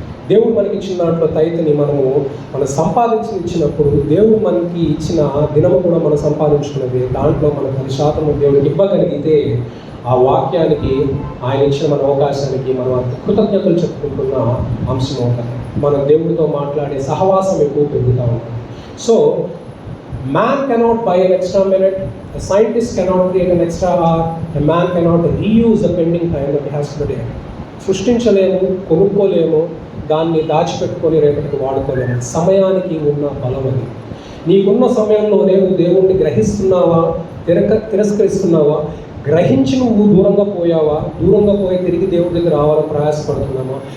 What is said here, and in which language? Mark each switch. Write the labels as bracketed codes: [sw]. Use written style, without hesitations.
[te] దేవుడు మనకి ఇచ్చిన దాంట్లో తైతని మనం సంపాదించి ఇచ్చినప్పుడు, దేవుడు మనకి ఇచ్చిన దినము కూడా మనం సంపాదించుకున్నది, దాంట్లో మనం 10% దేవుడికి ఇవ్వగలిగితే ఆ వాక్యానికి, ఆయన ఇచ్చిన మన అవకాశానికి మనం కృతజ్ఞతలు చెప్పుకుంటున్న అంశం ఉంటుంది. మనం దేవుడితో మాట్లాడే సహవాసం ఎక్కువ పెరుగుతూ ఉంటుంది. [en] So man cannot buy an extra minute, a scientist cannot create an extra hour, a man cannot reuse the pending time that he has today. [te] సృష్టించలేము, కొనుక్కోలేము, దాన్ని దాచిపెట్టుకొని రేపటికి వాడుకోలేము. సమయానికి ఉన్న బలం అది. నీకున్న సమయంలో నువ్వు దేవుణ్ణి గ్రహిస్తున్నావా, తిరస్కరిస్తున్నావా? గ్రహించి నువ్వు దూరంగా పోయావా? దూరంగా పోయి తిరిగి దేవుడి దగ్గర రావాలని ప్రయాసపడుతున్నామా?